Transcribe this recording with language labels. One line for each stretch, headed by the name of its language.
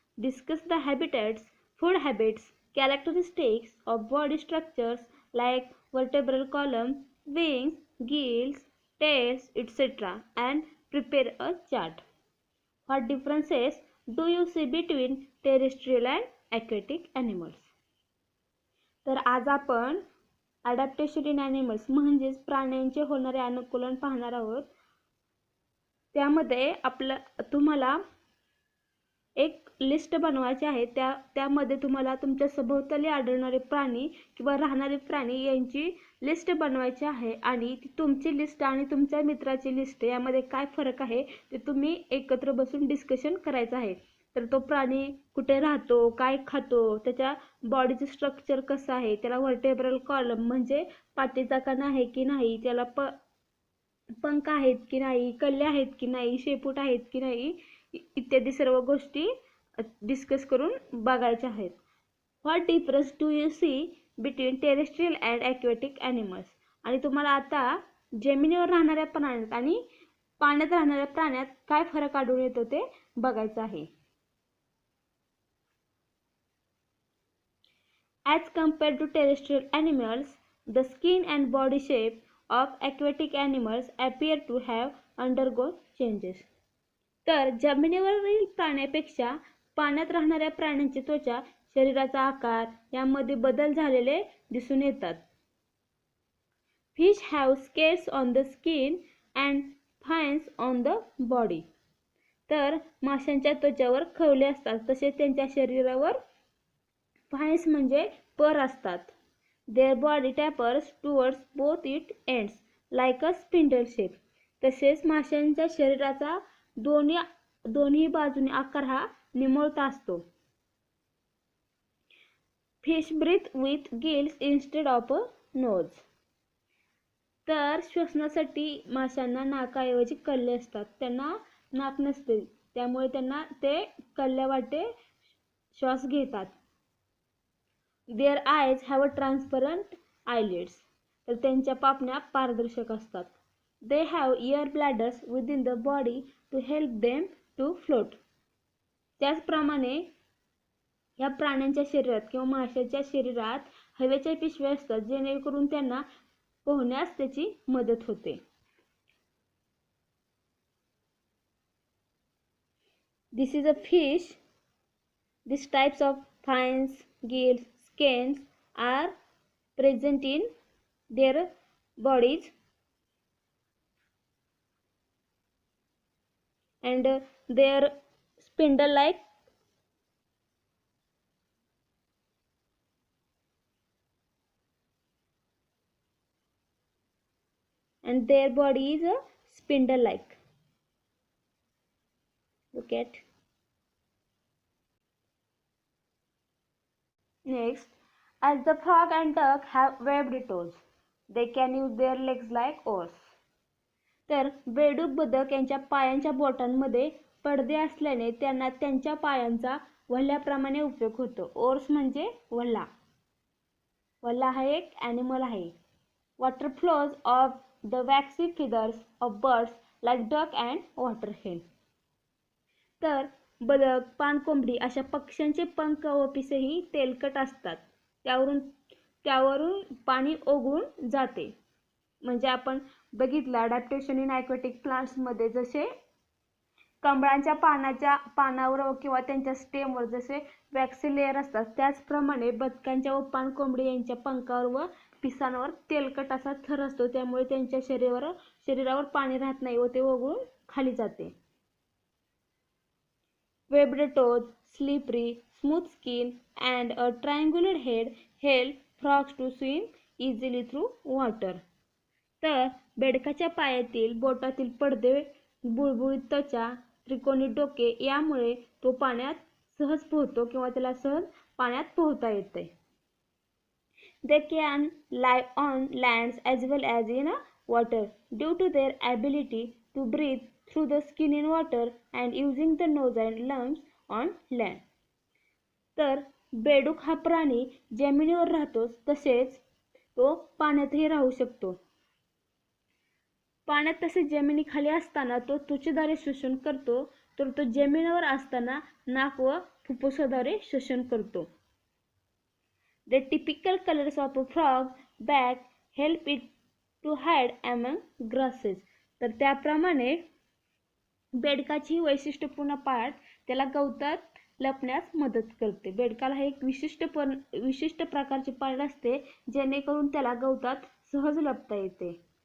English: Discuss the habitats, food habits, characteristics of body structures like vertebral column, wings, gills, tails, etc. and prepare a chart. What differences do you see between terrestrial and aquatic animals?
Marathi: तर आज आपण adaptation in animals म्हणजेच प्राण्यांचे होणारे अनुकूलन पाहणार आहोत. त्यामध्ये तुम्हाला एक लिस्ट बनवायची आहे. त्यामध्ये तुम्हाला तुमच्या सभोवताली आढळणारे प्राणी किंवा राहणारे प्राणी यांची लिस्ट बनवायची आहे आणि ती तुमची लिस्ट आणि तुमच्या मित्राची लिस्ट यामध्ये काय फरक आहे ते तुम्ही एकत्र बसून डिस्कशन करायचं आहे. तर तो प्राणी कुठे राहतो, काय खातो, त्याच्या बॉडीचं स्ट्रक्चर कसं आहे, त्याला व्हर्टेब्रल कॉलम म्हणजे पाठीचा कणा आहे की नाही, त्याला पंख आहेत की नाही, कल्ले आहेत की नाही, शेपूट आहेत की नाही, इत्यादी सर्व गोष्टी डिस्कस करून बघायच्या आहेत.
English: What difference do you see between terrestrial and aquatic animals?
Marathi: आणि तुम्हाला आता जमिनीवर राहणाऱ्या प्राण्यात आणि पाण्यात राहणाऱ्या प्राण्यात काय फरक आढळून येतो ते बघायचं आहे.
English: As compared to terrestrial animals, the skin and body shape of aquatic animals appear to have undergone changes.
Marathi: तर जमिनीवरील प्राण्यापेक्षा पाण्यात राहणाऱ्या प्राण्यांची त्वचा, शरीराचा आकार यामध्ये बदल झालेले दिसून येतात.
English: Fish have scales on the skin and fins on the body.
Marathi: तर माशांच्या त्वचावर खवले असतात, तसेच त्यांच्या शरीरावर फाइन्स म्हणजे पर असतात.
English: Their body tapers towards both its ends like a spindle shape.
Marathi: तसेच माशांच्या शरीराचा दोन्ही बाजूने आकार हा निमुळता असतो.
English: Fish breathe with gills instead of a nose.
Marathi: तर श्वसनासाठी माशांना नाकाऐवजी कल्ले असतात. त्यांना नाक नसते, त्यामुळे त्यांना ते कल्ल्यावाटे श्वास घेतात.
English: Their eyes have a transparent eyelids.
Marathi: तर त्यांच्या पापण्या पारदर्शक असतात.
English: They have air bladders within the body to help them to float.
Marathi: त्याचप्रमाणे या प्राण्यांच्या शरीरात किंवा माशाच्या शरीरात हवेच्या पिशव्या असतात, जेणेकरून त्यांना पोहण्यास त्याची मदत होते.
English: This is a fish. These types of fins, gills, scales are present in their bodies and their spindle-like and their body is a spindle-like. Look at. Next, as the frog and duck have webbed toes, they can use their legs like oars.
Marathi: तर बेडूक, बदक यांच्या पायांच्या बोटांमध्ये पडदे असल्याने त्यांना त्यांच्या पायांचा वल्ह्याप्रमाणे उपयोग होतो. ओर्स म्हणजे वल्हा. वल्हा हा एक ॲनिमल आहे.
English: Water flows off the waxy feathers of birds like duck and water hen.
Marathi: तर बदक, पाणकोंबडी अशा पक्ष्यांचे पंख व पिसेही तेलकट असतात. त्यावरून पाणी ओघळून जाते. म्हणजे आपण बघितलं अडॅप्टेशन इन ॲक्वेटिक प्लांट्समध्ये जसे कमळांच्या पानावर किंवा त्यांच्या स्टेमवर जसे वॅक्सी लेअर असतात, त्याचप्रमाणे बदकांच्या व पाणकोंबडी यांच्या पंखावर व पिसांवर तेलकट असा थर असतो. त्यामुळे त्यांच्या शरीरावर पाणी राहत नाही व ते ओघळून खाली जाते.
English: Webbed toes, slippery, smooth skin, and a triangular head help frogs to swim easily through water.
Marathi: तर बेडकाच्या पायातील बोटातील पडदे, बुळबुळीत त्वचा, त्रिकोणी डोके यामुळे तो पाण्यात सहज पोहतो किंवा त्याला सहज पाण्यात पोहता येते.
English: They can live on lands as well as in water due to their ability to breathe through the skin in water and using the nose and lungs on land.
Marathi: तर बेडूक हा प्राणी जमिनीवर राहतो, तसेच तो पाण्यातही राहू शकतो. पाण्यात तसेच जमिनीखाली असताना तो त्वचेद्वारे श्वसन करतो, तर तो जमिनीवर असताना नाक व फुफ्फुसाद्वारे श्वसन करतो.
English: The typical colors of a frog back help it to hide among grasses.
Marathi: तर त्याप्रमाणे बेडकाची वैशिष्ट्यपूर्ण पाठ त्याला गवतात लपण्यास मदत करते. बेडकाला हे एक विशिष्ट प्रकारची पाठ असते, जेणेकरून त्याला गवतात सहज लपता येते.